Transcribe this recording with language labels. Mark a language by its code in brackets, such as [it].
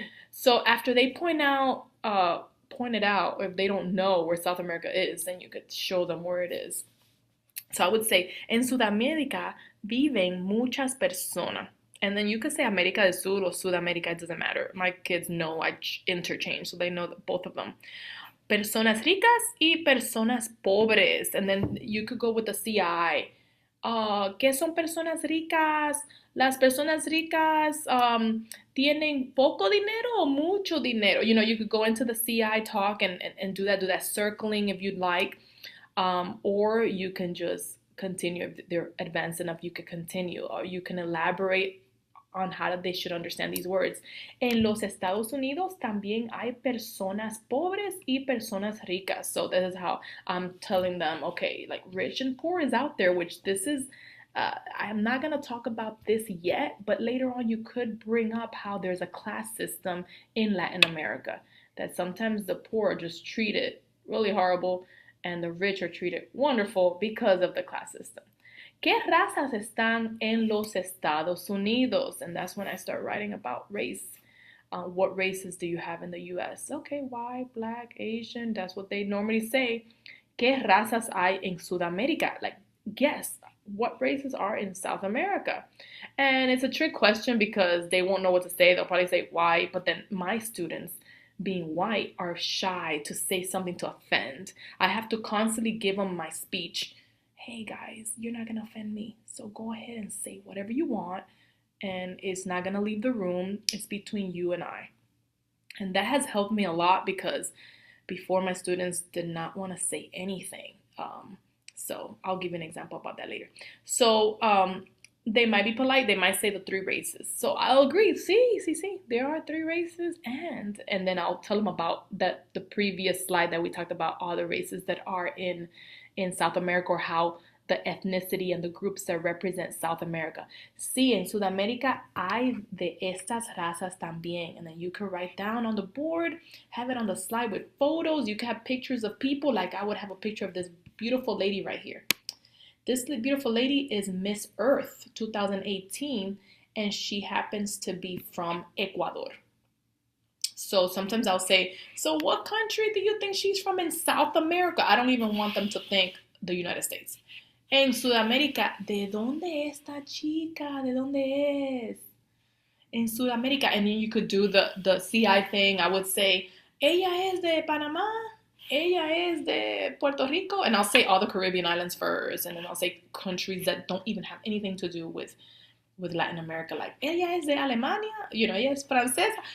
[en] So after they point it out, or if they don't know where South America is, then you could show them where it is. So I would say, [es] en Sudamérica viven muchas personas. [en] And then you could say América del Sur or Sudamérica, it doesn't matter. My kids know I interchange, so they know both of them. [es] Personas ricas y personas pobres. [en] And then you could go with the CI. [es] ¿Qué son personas ricas? Las personas ricas tienen poco dinero o mucho dinero. [en] You could go into the CI talk and do that circling if you'd like. Or you can just continue. If they're advanced enough, you could continue. Or you can elaborate on how they should understand these words. [es] En los Estados Unidos también hay personas pobres y personas ricas. [en] So this is how I'm telling them, okay, like rich and poor is out there, which this is, I'm not going to talk about this yet, but later on you could bring up how there's a class system in Latin America, that sometimes the poor are just treated really horrible and the rich are treated wonderful because of the class system. [es] ¿Qué razas están en los Estados Unidos? [en] And that's when I start writing about race. What races do you have in the US? Okay, white, black, Asian, that's what they normally say. [es] ¿Qué razas hay en Sudamérica? [en] Like, guess what races are in South America? And it's a trick question because they won't know what to say. They'll probably say white, but then my students, being white, are shy to say something to offend. I have to constantly give them my speech. Hey guys, you're not gonna offend me, so go ahead and say whatever you want, and it's not gonna leave the room. It's between you and I. And that has helped me a lot because before my students did not want to say anything. So I'll give you an example about that later. So they might be polite. They might say the three races. So I'll agree. See, there are three races, and then I'll tell them about the previous slide that we talked about all the races that are in South America, or how the ethnicity and the groups that represent South America. [es] Sí, en Sudamérica hay de estas razas también. [en] And then you could write down on the board, have it on the slide with photos. You can have pictures of people. Like I would have a picture of this beautiful lady right here. This beautiful lady is Miss Earth 2018, and she happens to be from Ecuador. So sometimes I'll say, so what country do you think she's from in South America? I don't even want them to think the United States. [es] En Sudamérica, ¿de dónde esta chica? ¿De dónde es? En Sudamérica. [en] And then you could do the CI thing. I would say, [es] ella es de Panamá. Ella es de Puerto Rico. [en] And I'll say all the Caribbean islands first. And then I'll say countries that don't even have anything to do with Latin America, like [es] ella es de Alemania, ella es francesa.